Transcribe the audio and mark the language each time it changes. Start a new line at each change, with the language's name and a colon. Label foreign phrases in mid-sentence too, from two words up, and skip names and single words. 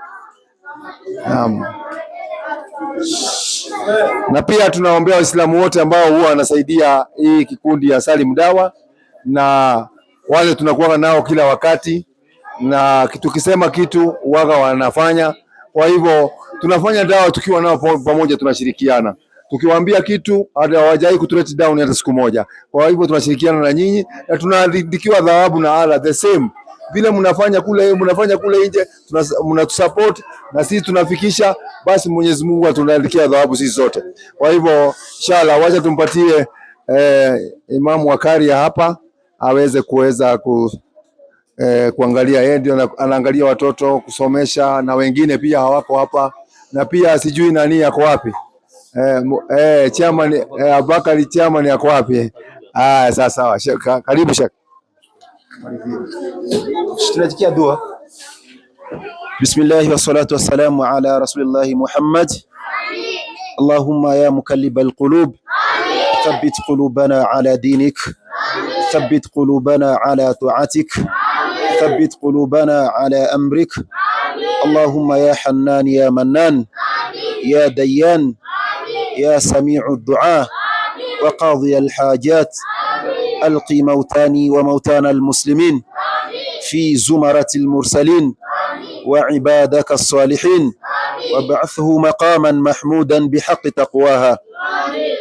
Swahili: Na pia tunaombea Waislamu wote ambao huwa wanasaidia hii kikundi ya Salim Dawa, na wale tunakuwa nao kila wakati, na tukisema kitu waga wanafanya. Kwa hivyo tunafanya dawa tukiwa nao pamoja, tunashirikiana. Tukiwaambia kitu hawajai kutureti
English: down
Swahili: hata siku moja. Kwa hivyo tunashirikiana na nyinyi, na tunaandikiwa thawabu na Allah
English: the same.
Swahili: Vile mnafanya kule nje, mnatusupport na sisi tunafikisha, basi Mwenyezi Mungu atunaandikia thawabu sisi zote. Kwa hivyo inshallah wacha tumpatie Imamu wa Karia hapa aweze kuangalia. Yeye ndio anaangalia watoto kusomesha, na wengine pia hawako hapa, na pia sijui nani yako wapi. Chairman Abubakari, chairman yako wapi? Sawa. Karibu Sheikh. Tunatikia dua.
Arabic: بسم الله والصلاة والسلام على رسول الله محمد. اللهم يا مقلب القلوب ثبت قلوبنا على دينك ثبت قلوبنا على طاعتك ثبت قلوبنا على أمرك. اللهم يا حنان يا منان يا ديان يا سامع الدعاء وقاضي الحاجات. ألقي موتاني وموتانا المسلمين في زمرة المرسلين وعبادك الصالحين، وابعثه مقاما محمودا بحق تقواها.